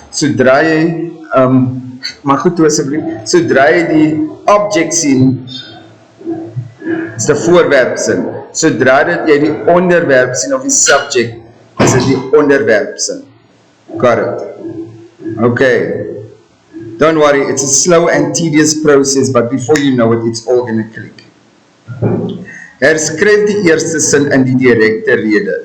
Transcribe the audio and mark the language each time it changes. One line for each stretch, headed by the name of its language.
Afrikaans: Sodra jy, maar goed toe asseblief, sodra jy die object sien, is die voorwerpsin. Sodra jy die onderwerp sien of die subject, is dit die onderwerpsin.
English: Got it? Okay. Don't worry, it's a slow and tedious process, but before you know it, it's all going to click.
Afrikaans: Herskryf die eerste sin in die direkte rede.